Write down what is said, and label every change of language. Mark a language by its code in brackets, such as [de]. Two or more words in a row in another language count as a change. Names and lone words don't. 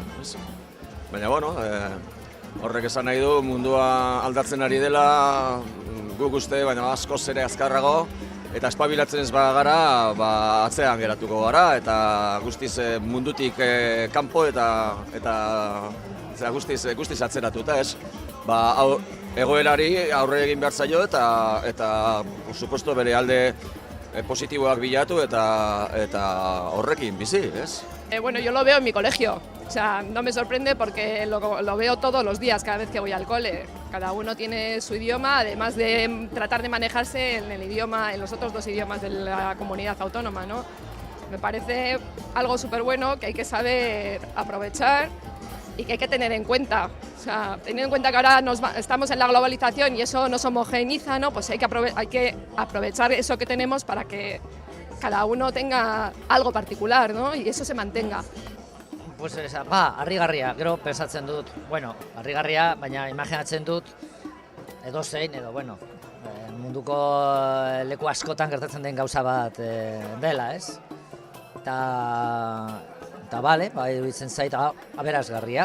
[eu] Baina, horrek esan nahi du mundua aldatzen ari dela, guk uste, baina askoz ere azkarrago, eta espabilatzen ez bagara, atzean geratuko gara, eta guztiz mundutik kanpo eta guztiz atzeratuta, ez? Egoerari aurre egin behar zaio eta [es] por supuesto [eu] bere alde positiboak bilatu eta horrekin bizi, ez? [es] Bueno, yo lo veo en mi colegio, o sea, no me sorprende porque lo veo todos los días cada vez que voy al cole. Cada uno tiene su idioma, además de tratar de manejarse en el idioma, en los otros 2 idiomas de la comunidad autónoma, ¿no? Me parece algo súper bueno que hay que saber aprovechar y que hay que tener en cuenta. O sea, teniendo en cuenta que ahora estamos en la globalización y eso nos homogeniza, ¿no? Pues hay que aprovechar eso que tenemos para que cada uno tenga algo particular, ¿no? Y eso se mantenga. [eu] Pues harrigarria, gero pensatzen dut, harrigarria, baina imaginatzen dut edozein munduko leku askotan gertatzen den gauza bat dela, ez? Eta bale, iruditzen zait aberasgarria.